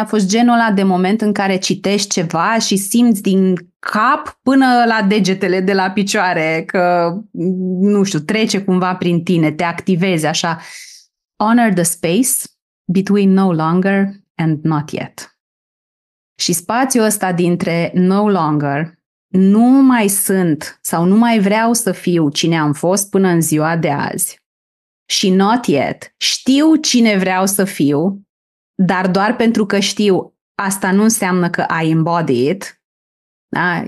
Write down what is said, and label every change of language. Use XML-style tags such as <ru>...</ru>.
<ro>A fost genul ăla de moment în care citești ceva și simți din cap până la degetele de la picioare că, nu știu, trece cumva prin tine, te activezi așa.</ro> <en>Honor the space between no longer and not yet.</en> <ro>Și spațiul ăsta dintre</ro> <en>no longer,</en> <ro>nu mai sunt sau nu mai vreau să fiu cine am fost până în ziua de azi, și</ro> <en>not yet,</en> <ro>știu cine vreau să fiu, dar doar pentru că știu, asta nu înseamnă că</ro> <en>I embody it.</en> <ro>Da?</ro>